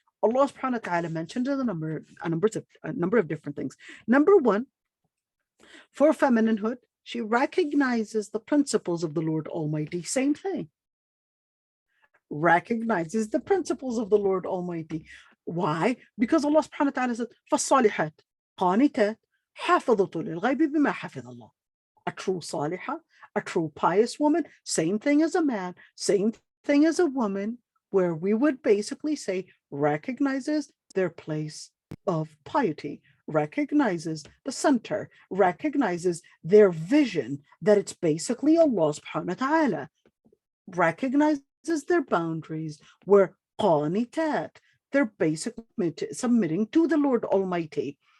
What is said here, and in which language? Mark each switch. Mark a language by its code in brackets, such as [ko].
[en] Allah subhanahu wa ta'ala mentioned a number of different things. Number one, for femininehood, she recognizes the principles of the Lord Almighty. Same thing. Recognizes the principles of the Lord Almighty. Why? Because Allah subhanahu wa ta'ala said, [ar] فَالصَّالِحَاتِ قَانِتَاتِ حَافِظَةٌ لِلْغَيْبِ بِمَا حَفِظَ اللَّهُ. [en] A true salihah, a true pious woman, same thing as a man, same thing as a woman, where we would basically say recognizes their place of piety, recognizes the center, recognizes their vision, that it's basically Allah subhanahu wa ta'ala, recognizes their boundaries, where qanitat, they're basically submitting to the Lord Almighty.